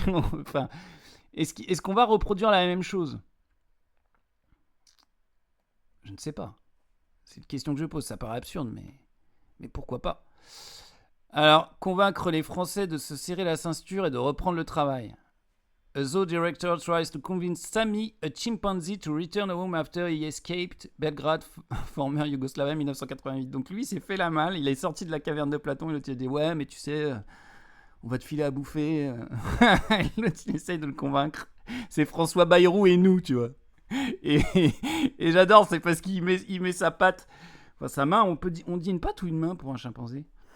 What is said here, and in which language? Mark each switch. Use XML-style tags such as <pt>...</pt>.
<fr>Enfin, est-ce qu'on va reproduire la même chose? Je ne sais pas. C'est une question que je pose, ça paraît absurde, mais pourquoi pas? Alors, convaincre les Français de se serrer la ceinture et de reprendre le travail.</fr> <en>A zoo director tries to convince Sami, a chimpanzee, to return home after he escaped Belgrade, former Yugoslavie 1988.</en> <fr>Donc lui, il s'est fait la malle, il est sorti de la caverne de Platon, et l'autre il a dit ouais, mais tu sais, on va te filer à bouffer. L'autre il essaye de le convaincre. C'est François Bayrou et nous, tu vois. Et j'adore, c'est parce qu'il met sa patte, enfin sa main, on dit une patte ou une main pour un chimpanzé?</fr>